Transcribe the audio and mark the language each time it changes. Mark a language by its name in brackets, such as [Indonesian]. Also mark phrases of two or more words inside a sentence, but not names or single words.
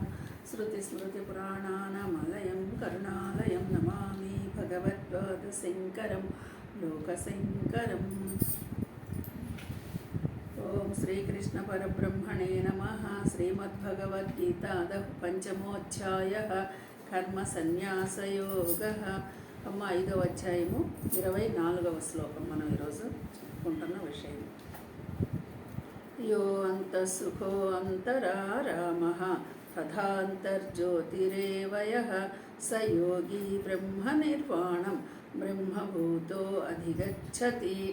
[Sanskrit] श्रुतिस्मृतिपुराणानामालयं करुणालयं नमामि भगवत्पादशङ्करं लोकशङ्करम्। ओम श्रीकृष्ण परब्रह्मणे नमः। श्रीमद्भगवद्गीतादः पंचमोऽध्यायः कर्मसन्न्यासयोगः। [Telugu] అమ్మ 5వ అధ్యాయము 24వ శ్లోకం మనం ఈరోజు చెప్పుకుంటున్న విషయం. [Sanskrit] యో అంతఃసుఖో అంతరారామః తథాంతర్జ్యోతిరేవయః స యోగి బ్రహ్మనిర్వాణం బ్రహ్మభూతో అధిగచ్చతి.